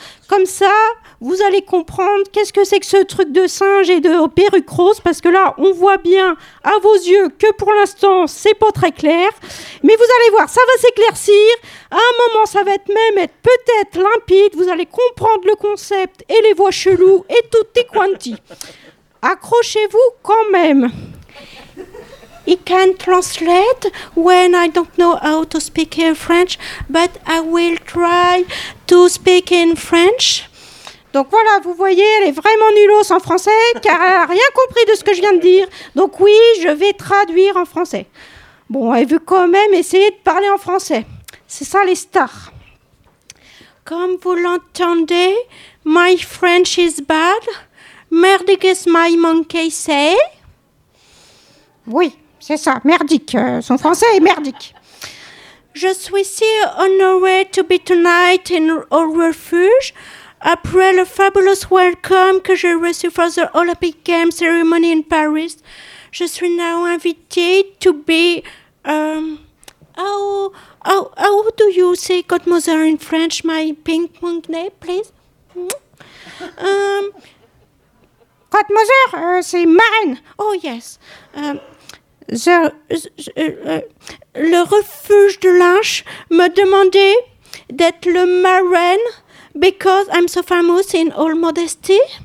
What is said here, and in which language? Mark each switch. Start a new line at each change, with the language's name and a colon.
French: Comme ça, vous allez comprendre qu'est-ce que c'est que ce truc de singe et de perruque rose, parce que là, on voit bien à vos yeux que pour l'instant, c'est pas très clair. Mais vous allez voir, ça va s'éclaircir. À un moment, ça va être peut-être limpide. Vous allez comprendre le concept et les voix cheloues et tout est quanti. Accrochez-vous quand même.
English: I can translate when I don't know how to speak in French, but I will try to speak in French.
French: Donc voilà, vous voyez, elle est vraiment nulos en français, car elle n'a rien compris de ce que je viens de dire. Donc oui, je vais traduire en français. Bon, elle veut quand même essayer de parler en français. C'est ça les stars. Comme vous l'entendez,
English: my French is bad. Merde, guess my monkey say.
French: Oui. C'est ça, merdique. Son français est merdique. Je suis si honorée
English: to be tonight in our refuge.
French: Après le
English: fabulous welcome
French: que j'ai reçu
English: for the Olympic Games ceremony in Paris,
French: je suis
English: now
French: invitée
English: to be... How do you say godmother in French, my pink monkey, please?
French: Godmother, c'est marraine.
English: Oh, yes.
French: Le refuge de l'Arche me demandait d'être le marraine
English: because I'm so famous in all modesty.